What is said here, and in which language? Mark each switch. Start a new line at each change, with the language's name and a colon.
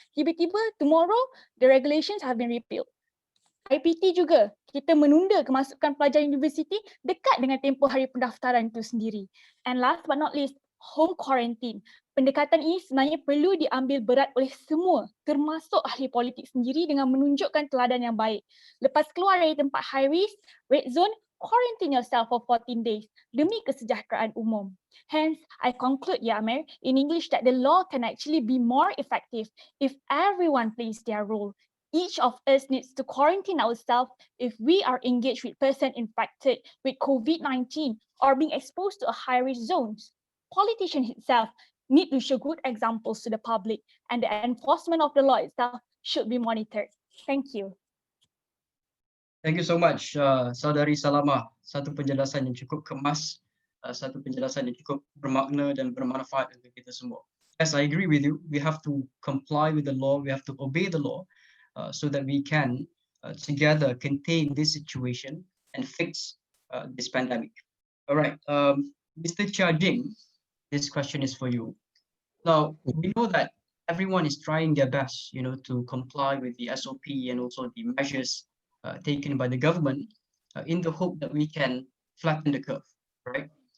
Malay: Tiba-tiba
English: tomorrow, the regulations have been repealed.
Malay: IPT juga, kita menunda kemasukan pelajar universiti dekat dengan tempoh hari pendaftaran itu sendiri.
English: And last but not least, home quarantine.
Malay: Pendekatan ini sebenarnya perlu diambil berat oleh semua, termasuk ahli politik sendiri dengan menunjukkan teladan yang baik. Lepas keluar dari tempat
English: high risk, red zone, quarantine yourself for 14 days
Malay: demi kesejahteraan umum.
English: Hence, I conclude, ya Amir, in English that the law can actually be more effective if everyone plays their role. Each of us needs to quarantine ourselves if we are engaged with person infected with COVID-19 or being exposed to a high-risk zones. Politicians itself need to show good examples to the public and the enforcement of the law itself should be monitored. Thank you. Thank you so much, Saudari Salama.
Malay: Satu penjelasan yang cukup kemas, satu penjelasan yang cukup bermakna dan bermanfaat untuk kita semua.
English: Yes, I agree with you. We have to comply with the law. We have to obey the law so that we can together contain this situation and fix this pandemic? All right, Mr. Chia Jing, this question is for you. Now, we know that everyone is trying their best, to comply with the SOP and also the measures taken by the government in the hope that we can flatten the curve, right?